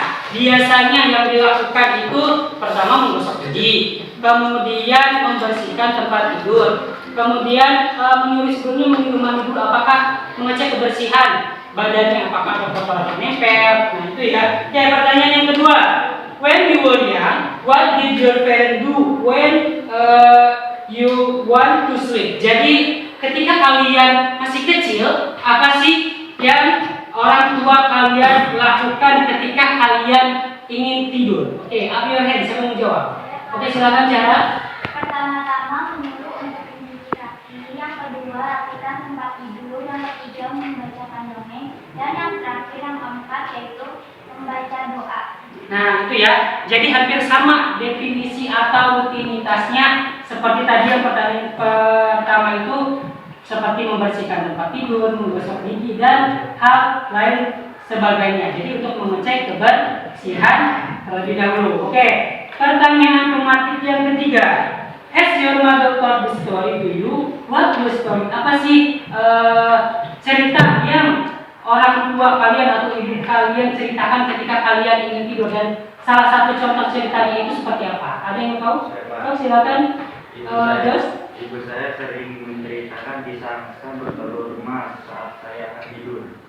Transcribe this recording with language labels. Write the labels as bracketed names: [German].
[Indonesian] Biasanya yang dilakukan itu pertama menggosok gigi, kemudian membersihkan tempat tidur, kemudian menyuruh sebelumnya meminum mandi dulu, apakah mengecek kebersihan badannya apakah ada kotoran yang nempel. Nah itu ya. Oke, pertanyaan yang kedua. [English] When you were young, what did your parents do when you want to sleep? [Indonesian] Jadi ketika kalian masih kecil, apa sih yang orang tua kalian lakukan ketika kalian ingin tidur? Oke, [English] up your hand, [Indonesian] siapa mau jawab? Oke, silakan Cara. Pertama-tama menyuruh untuk meditasi, yang kedua rapikan tempat tidur, yang ketiga membacakan dongeng, dan yang terakhir yang keempat yaitu membaca doa. Nah itu ya, jadi hampir sama definisi atau rutinitasnya seperti tadi yang pertanyaan pertama itu seperti membersihkan tempat tidur, menggosok gigi dan hal lain sebagainya. Jadi untuk mengecek kebersihan terlebih dahulu. Oke, pertanyaan pematik yang ketiga. [English] Has your mother told the story to you? What was story? [Indonesian] Apa sih cerita yang orang tua kalian atau ibu kalian ceritakan ketika kalian ingin tidur, dan salah satu contoh ceritanya itu seperti apa? Ada yang tahu? Oh, silakan. Jos. Ibu saya sering menceritakan kisah bertelur emas saat saya akan tidur.